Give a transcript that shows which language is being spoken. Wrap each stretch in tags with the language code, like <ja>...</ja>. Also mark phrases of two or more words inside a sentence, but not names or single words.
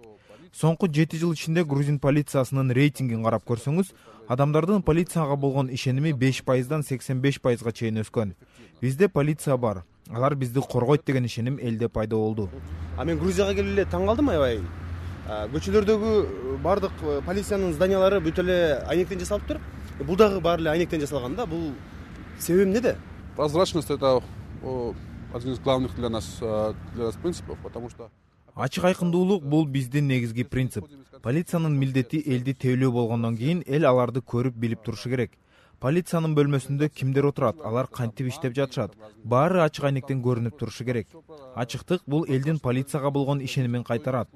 <ky>Соңку 7 жыл ичинде грузин полициясынын рейтингин карап көрсөңүз, адамдардын полицияга болгон ишеними 5%дан 85%га чейин өскөн. Бизде полиция бар. Алар бизди коргойт деген ишеним элде пайда болду. Мен Грузияга келип эле таң калдым аябай. Көчөлөрдөгү бардык полициянын зданиялары бүт эле айнектен жасалыптыр. Бул дагы баары эле айнектен жасалган да. Бул себеби эмнеде?</ky> <ru>Прозрачность это один из главных для нас принципов, потому что</ru> <ky>Ачык айкындуулук бул биздин негизги принцип. Полициянын милдети элди тейлөө болгондон кийин эл аларды көрүп билип турушу керек. Полициянын бөлмөсүндө кимдер отурат, алар кантип иштеп жатышат, баары ачык айнектен көрүнүп турушу керек. Ачыктык бул элдин полицияга болгон ишенимин кайтарат.</ky>